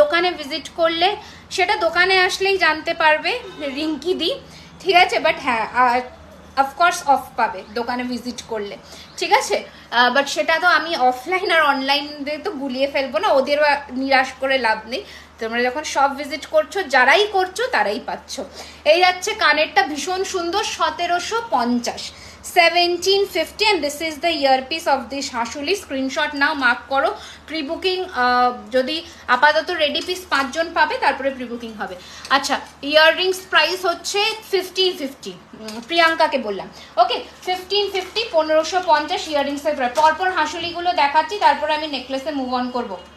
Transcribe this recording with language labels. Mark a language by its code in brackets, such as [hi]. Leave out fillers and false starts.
[bn] দোকানে ভিজিট করলে, সেটা দোকানে আসলেই জানতে পারবে রিঙ্কি দি, ঠিক আছে। বাট হ্যাঁ অফকোর্স অফ পাবে দোকানে ভিজিট করলে, ঠিক আছে। বাট সেটা তো আমি অফলাইন আর অনলাইন দিয়ে তো গুলিয়ে ফেলবো না, ওদেরও নিরাশ করে লাভ নেই। তোমরা যখন সব ভিজিট করছো, যারাই করছো তারাই পাচ্ছ। এই যাচ্ছে কানেরটা, ভীষণ সুন্দর, 1750, 1750, [en] and this is the earpiece of this [bn] হাসুলি। Screenshot now, mark করো। প্রি বুকিং যদি আপাতত রেডি পিস 5 জন পাবে, তারপরে প্রি বুকিং হবে। আচ্ছা ইয়াররিংস প্রাইস হচ্ছে 1550, প্রিয়াঙ্কাকে বললাম, ওকে। 1550, 1550 ইয়াররিংসের প্রায়। পরপর হাসুলিগুলো দেখাচ্ছি, তারপরে আমি নেকলেসে মুভ অন করবো।